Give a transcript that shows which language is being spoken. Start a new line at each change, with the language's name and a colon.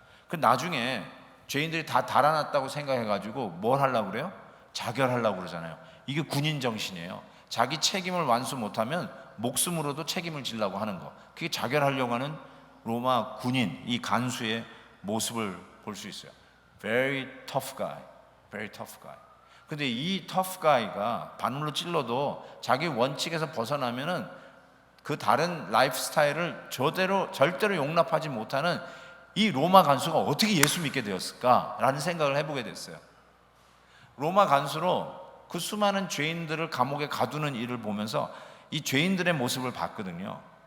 Korean: 그 나중에 죄인들이 다 달아났다고 생각해가지고 뭘 하려고 그래요? 자결하려고 그러잖아요. 이게 군인 정신이에요. 자기 책임을 완수 못하면 목숨으로도 책임을 지려고 하는 거. 그게 자결하려고 하는 로마 군인, 이 간수의 모습을 볼 수 있어요.
English: Very tough guy, very tough guy.
Korean: 근데 이 tough guy가 바늘로 찔러도 자기 원칙에서 벗어나면은 그 다른 라이프 스타일을 절대로 용납하지 못하는 이 로마 간수가 어떻게 예수 믿게 되었을까라는 생각을 해보게 됐어요. 로마 간수로 그 수많은 죄인들을 감옥에 가두는 일을 보면서 이 죄인들의 모습을 봤거든요.